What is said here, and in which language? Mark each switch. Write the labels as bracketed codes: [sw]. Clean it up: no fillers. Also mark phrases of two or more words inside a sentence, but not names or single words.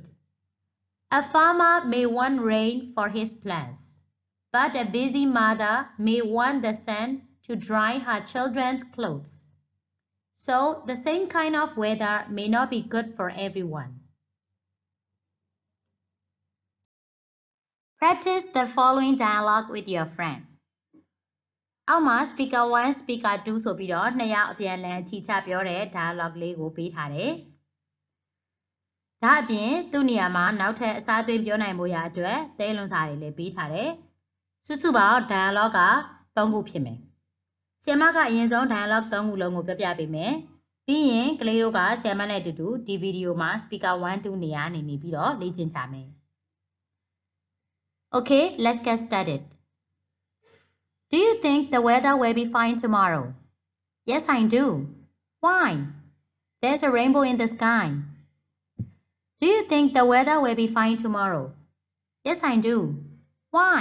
[en] A farmer may want rain for his plants, but a busy mother may want the sun to dry her children's clothes. So, the same kind of weather may not be good for everyone. Practice the following dialogue with your friend. [my] အောက်မှာ [en] speaker 1 speaker 2 [my] ဆိုပြီးတော့နှစ်ယောက်အပြန်အလှန်ချီချပြောတဲ့ dialogue လေးကိုပေးထားတယ်။ဒါအပြင်သူ့နေရာမှာနောက်ထပ်အစားသွင်းပြောနိုင်မှုရာအတွက်သဲလွန်စာတွေလည်းပေးထားတယ်။စုစုပေါင်း dialogue က3ခုဖြစ်မယ်။ဆရာမကအရင်ဆုံး dialogue 3ခုလုံးကိုပြပြပေးမယ်။ပြီးရင်ကလေးတို့ကဆရာမနဲ့အတူတူဒီဗီဒီယိုမှာ speaker 1 2နေရာနေပြီးတော့လေ့ကျင့်ကြမယ်။ [en] Okay, let's get started. Do you think the weather will be fine tomorrow? Yes, I do. Why? There's a rainbow in the sky. Do you think the weather will be fine tomorrow? Yes, I do. Why?